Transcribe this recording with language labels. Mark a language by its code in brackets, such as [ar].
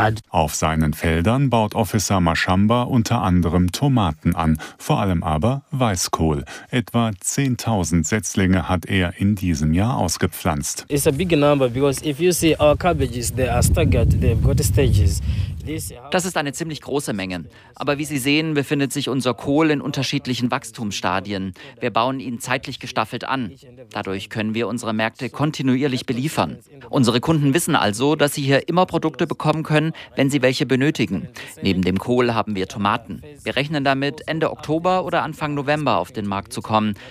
[de] Auf seinen Feldern baut Officer Mashamba unter anderem Tomaten an, vor allem aber Weißkohl. Etwa 10.000 Setzlinge hat er in diesem Jahr ausgepflanzt. [en] It's a big number because if you see our cabbages, they are staggered. They've got stages. [de] Das ist eine ziemlich große Menge. Aber wie Sie sehen, befindet sich unser Kohl in unterschiedlichen Wachstumsstadien. Wir bauen ihn zeitlich gestaffelt an. Dadurch können wir unsere Märkte kontinuierlich beliefern. Unsere Kunden wissen also, dass sie hier immer Produkte bekommen können, wenn sie welche benötigen. Neben dem Kohl haben wir Tomaten. Wir rechnen damit, Ende Oktober oder Anfang November auf den Markt zu kommen.